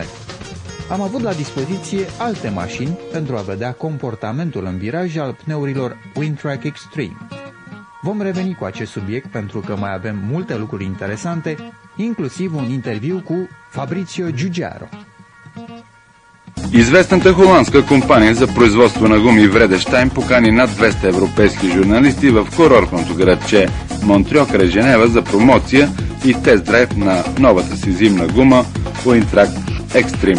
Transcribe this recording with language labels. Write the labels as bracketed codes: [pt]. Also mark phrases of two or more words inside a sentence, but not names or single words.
[ro] Am avut la dispoziție alte mașini pentru a vedea comportamentul în viraj al pneurilor WinTrack Extreme. Vom reveni cu acest subiect pentru că mai avem multe lucruri interesante, inclusiv un interviu cu Fabrizio Giugiaro. [bg] Известната холандска компания за производство на гуми Vredestein покани над 200 европейски журналисти в курортното градче Монтрео край Женева за промоция и тест-драйв на новата си зимна гума WinTrack Extreme.